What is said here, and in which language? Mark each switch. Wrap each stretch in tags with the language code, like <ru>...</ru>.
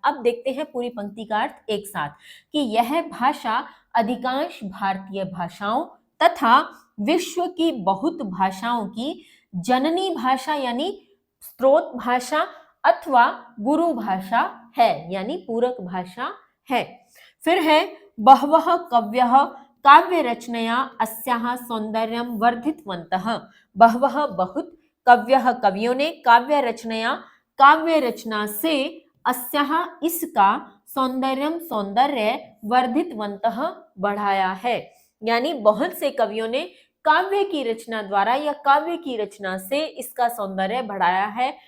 <hi>अब देखते हैं पूरी पंक्ति का अर्थ एक साथ, कि यह भाषा अधिकांश भारतीय भाषाओं तथा विश्व की बहुत भाषाओं की जननी भाषा यानी स्रोत भाषा अथवा गुरु भाषा है, यानी पूरक भाषा है। फिर है</hi> <sa>बहवः कवयः काव्य रचनया अस्याः सौंदर्यं वर्धितवन्तः।</sa> <hi>बहवः बहुत, कवयः कवियों ने, काव्य रचनया काव्य रचना से, अस्याः इसका, सौंदर्यम सौंदर्य, वर्धितवन्तः बढ़ाया है, यानी बहुत से कवियों ने काव्य की रचना द्वारा या काव्य की रचना से इसका सौंदर्य बढ़ाया है।</hi>